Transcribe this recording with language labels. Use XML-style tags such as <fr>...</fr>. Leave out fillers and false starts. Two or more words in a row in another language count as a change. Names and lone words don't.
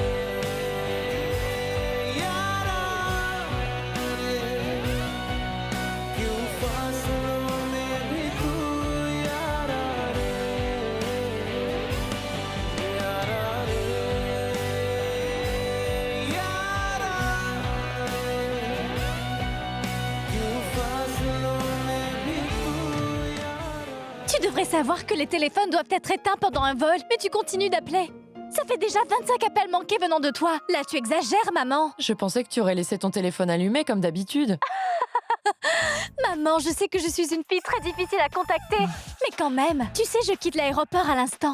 <hi>यारा रे क्यों फासलों में भी तू यारा रे यारा रे यारा रे क्यों फासलों में भी तू यारा</hi> <fr>Tu devrais savoir que les téléphones doivent être éteints pendant un vol, mais tu continues d'appeler. Ça fait déjà 25 appels manqués venant de toi. Là, tu exagères, maman. Je pensais que tu aurais laissé ton téléphone allumé comme d'habitude. Maman, je sais que je suis une fille très difficile à contacter. Mais quand même, tu sais, je quitte l'aéroport à l'instant.</fr>